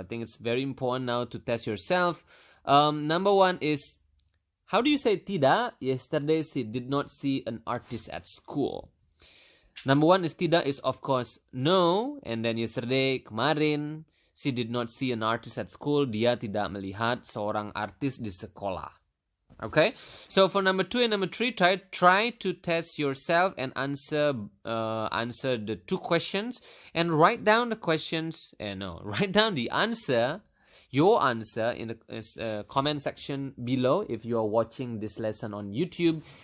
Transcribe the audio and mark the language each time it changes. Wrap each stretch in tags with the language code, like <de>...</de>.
<en>I think it's very important now to test yourself. Number one is, how do you say tidak? Yesterday she did not see an artist at school. Number one is tidak is of course no, and then yesterday, kemarin, she did not see an artist at school.</en> <id>Dia tidak melihat seorang artis di sekolah.</id> <en>Okay, so for number 2 and number 3, try to test yourself and answer the 2 questions and write down the questions. Write down the answer, your answer in the comment section below if you are watching this lesson on YouTube.</en>